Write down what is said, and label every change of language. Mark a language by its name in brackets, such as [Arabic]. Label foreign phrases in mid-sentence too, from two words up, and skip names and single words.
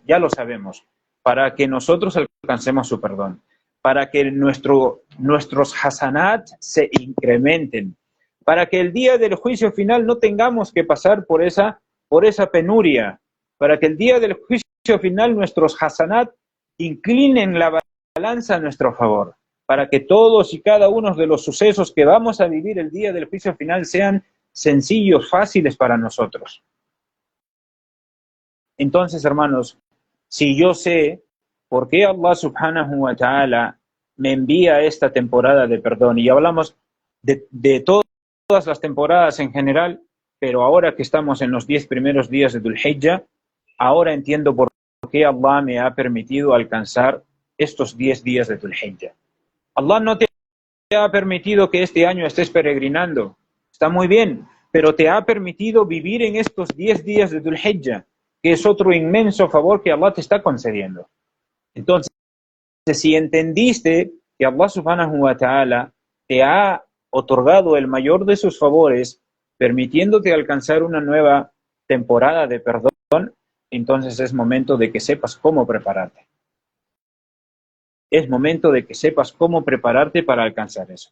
[Spanish] Ya lo sabemos, para que nosotros alcancemos su perdón, para que nuestros hasanat se incrementen, para que el día del juicio final no tengamos que pasar por esa penuria, para que el día del juicio final nuestros hasanat inclinen la balanza a nuestro favor, para que todos y cada uno de los sucesos que vamos a vivir el día del juicio final sean sencillos, fáciles para nosotros. Entonces, hermanos, si yo sé por qué Allah [Arabic] سبحانه وتعالى [Spanish] me envía esta temporada de perdón, y hablamos de todas las temporadas en general, pero ahora que estamos en los 10 primeros días de Dhul Hijjah, ahora entiendo por qué Allah me ha permitido alcanzar estos 10 días de Dhul Hijjah. Allah no te ha permitido que este año estés peregrinando, está muy bien, pero te ha permitido vivir en estos 10 días de Dhul Hijjah, que es otro inmenso favor que Allah te está concediendo. Entonces, si entendiste que Allah [Arabic] سبحانه وتعالى [Spanish] te ha otorgado el mayor de sus favores, permitiéndote alcanzar una nueva temporada de perdón, entonces es momento de que sepas cómo prepararte. Es momento de que sepas cómo prepararte para alcanzar eso.